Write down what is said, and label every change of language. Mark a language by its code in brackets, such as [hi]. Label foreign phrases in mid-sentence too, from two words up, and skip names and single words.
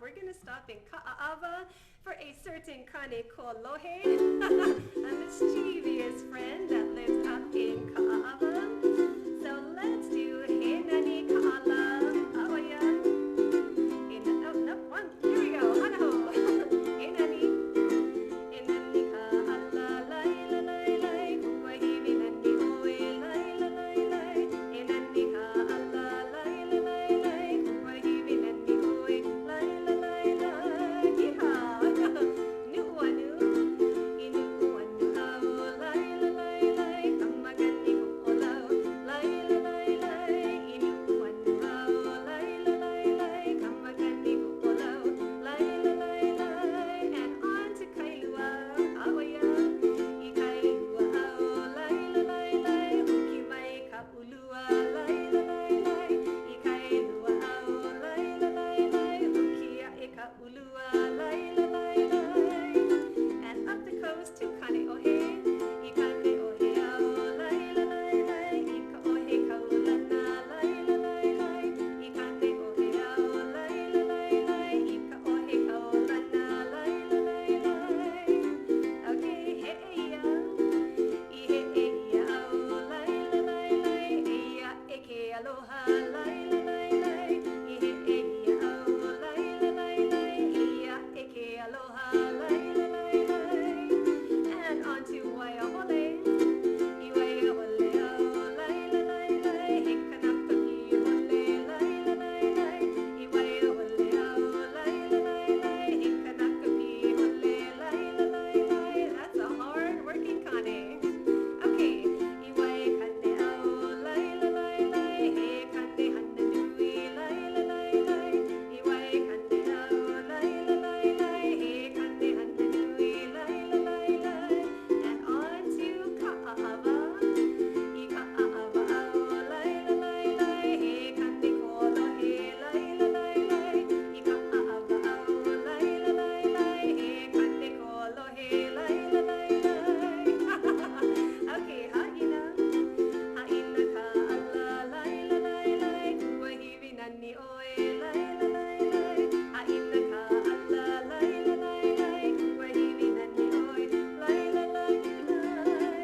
[en] We're going to stop in Ka'aava for a certain Kane Kolohe, a mischievous friend that lives up in Ka'aava. So let's do He Nani Ka'ala, Aoya. Here we go. [haw] Hanaho. Hey, Nani. Hey, Nani Ka'ala, lai, la, lai, lai. Kuahiwi nani oe, lai, la, lai, lai. Hey, Nani Ka'ala, lai, la, lai, lai. Kuahiwi nani oe, lai, la, lai, lai. Yeehaw. Nu'uanu. Inu'uanu au, lai, la, lai, lai. Kamagani ku'olau, lai, la, lai, lai. Inu'uanu au, lai, la, lai, lai. Kamagani ku'olau. [en] And on to Kailua, Aoya, [haw] I Kailua ao, lai la lai lai, huki mai ka ulua, lai la lai lai, I Kailua ao, lai la lai lai, huki a ka ulua, lai la lai lai. [en] And up the coast to Kane'ohe, [haw] I Kane'ohe ao, lai la lai lai, I ka ohe kaulana, lai la lai lai, I Kane'ohe ao, lai la lai lai, I ka ohe kaulana. Okay, hey ya, lai la lai lai, eya eke aloha, lai la lai lai, lai la lai lai, eya eke aloha, lai la lai lai. [en] And on to Waiahole, [haw] I Waiahole ao, lai la lai lai, he kanaka ki hole, lai la lai lai, I Waiahole ao, lai la lai lai, he kanaka ki hole, lai la lai lai. [en] That's a hard working kane. [haw] Okay, I Waikane ao, lai la lai lai, he kane hana nui, lai la lai lai, I Waikane ao, lai la lai lai, he kane hana nui, lai la lai lai. [en] And on to Ka'aava, [haw] I Ka'aava ao, lai la lai lai, he kane kolohe, lai la lai lai, I Ka'aava ao, lai la lai lai, he kane kolohe, lai la lai lai. Okay, ha'ina, ha'ina Ka'ala, lai la lai lai, kuahiwi nani oe, lai la lai lai, ha'ina Ka'ala, lai la lai lai, kuahiwi nani oe, lai la lai lai.